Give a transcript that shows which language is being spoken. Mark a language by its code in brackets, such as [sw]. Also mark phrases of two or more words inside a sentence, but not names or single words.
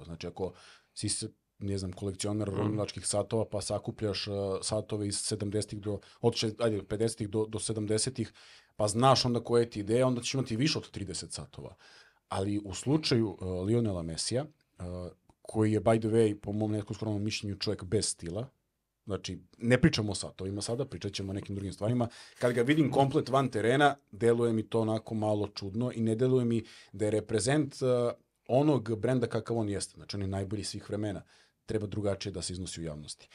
[bs] Znači, ako si, ne znam, kolekcionar ronilačkih satova, pa sakupljaš satove iz 70-ih od 50-ih do 70-ih, pa znaš onda koja je ti ideja, onda ćeš imati više od 30 satova. Ali u slučaju Lionela Messija, koji je, [en] by the way, [bs] po mom nekom skromnom mišljenju, čovjek bez stila, znači, ne pričamo o satovima sada, pričat ćemo o nekim drugim stvarima. Kad ga vidim komplet van terena, deluje mi to onako malo čudno i ne deluje mi da je reprezent onog brenda kakav on jeste. Znači, on je najbolji svih vremena. Treba drugačije da se iznosi u javnosti.